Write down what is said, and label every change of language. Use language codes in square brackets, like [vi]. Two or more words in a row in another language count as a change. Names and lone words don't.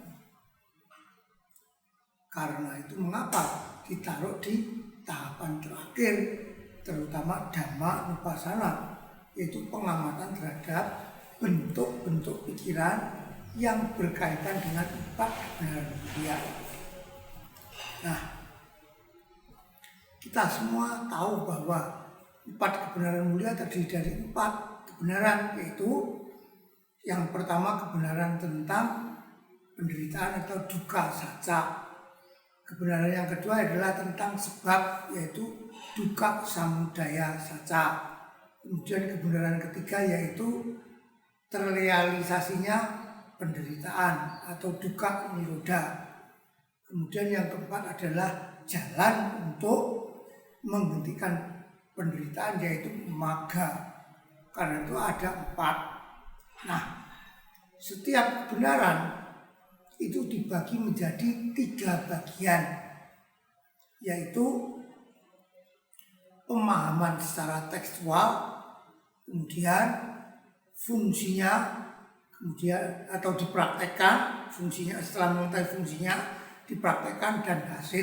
[id] Karena itu mengapa ditaruh di tahapan terakhir, terutama Dhammanupasana, yaitu pengamatan terhadap bentuk-bentuk pikiran yang berkaitan dengan 4 kebenaran mulia. Nah, kita semua tahu bahwa 4 kebenaran mulia terdiri dari 4 kebenaran, yaitu yang pertama kebenaran tentang penderitaan atau [pi] dukkha sacca. [id] Kebenaran yang kedua adalah tentang sebab, yaitu [pi] dukkha samudaya sacca. [id] Kemudian kebenaran ketiga yaitu terrealisasinya penderitaan atau [pi] dukkha nirodha. [id] Kemudian yang keempat adalah jalan untuk menghentikan penderitaan, yaitu magga. Karena itu ada 4. Nah, setiap kebenaran itu dibagi menjadi 3 bagian, yaitu pemahaman secara tekstual, kemudian fungsinya, kemudian atau dipraktekkan fungsinya, setelah mengetahui fungsinya dipraktekkan, dan hasil.